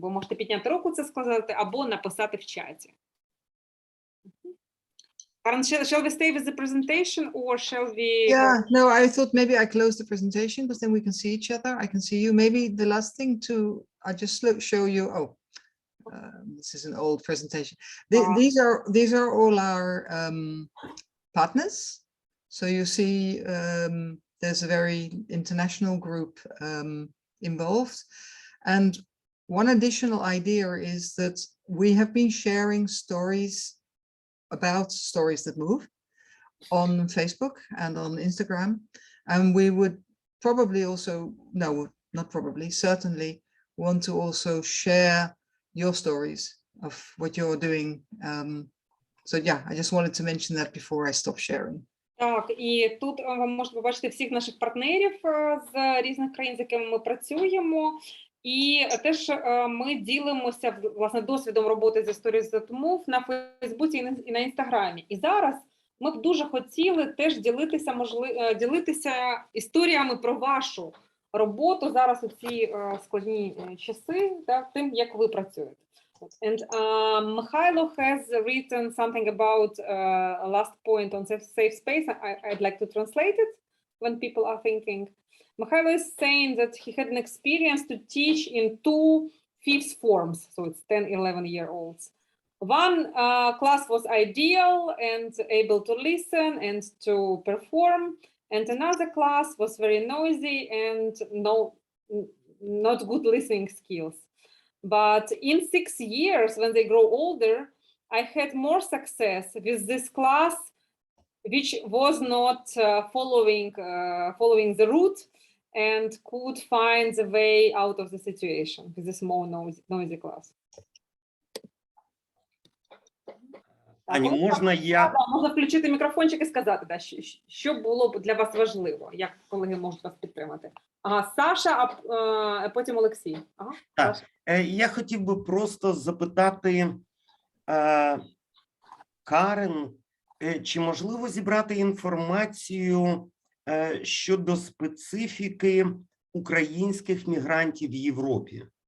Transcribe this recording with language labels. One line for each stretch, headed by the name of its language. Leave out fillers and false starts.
Ukrainian: Ви можете підняти руку, це сказати, або написати в чаті.
English: Karen, shall we stay with the presentation or shall we? Yeah, no, I thought maybe I close the presentation because then we can see each other. I can see you. Maybe the last thing I just show you. Oh, This is an old presentation. These are all our partners. So you see there's a very international group involved. And one additional idea is that we have been sharing stories about stories that move on Facebook and on Instagram. And we would probably also, no, not probably, certainly want to also share your stories of what you're doing. So yeah, I just wanted to mention that before I stop sharing.
Ukrainian: Так, і тут ви можете побачити всіх наших партнерів з різних країн, з якими ми працюємо. І теж ми ділимося, власне, досвідом роботи з Stories That Move на Фейсбуці і на Інстаграмі. І зараз ми б дуже хотіли теж ділитися історіями про вашу роботу зараз у ці складні часи, так, тим, як ви працюєте.
English: And Mikhailo has written something about last point on safe space. I'd like to translate it when people are thinking. Mikhailo is saying that he had an experience to teach in 2 fifth forms, so it's 10, 11-year-olds. One class was ideal and able to listen and to perform, and another class was very noisy and not good listening skills. But in 6 years, when they grow older, I had more success with this class, which was not following the route and could find the way out of the situation with this more noisy class.
Ukrainian: Ані, можна я... Можна включити мікрофончик і сказати, да, що було б для вас важливо, як колеги можуть вас підтримати. Ага, Саша, а потім Олексій. Ага, так. Саша. Я хотів би просто запитати Карен, чи можливо зібрати інформацію щодо специфіки українських мігрантів в Європі?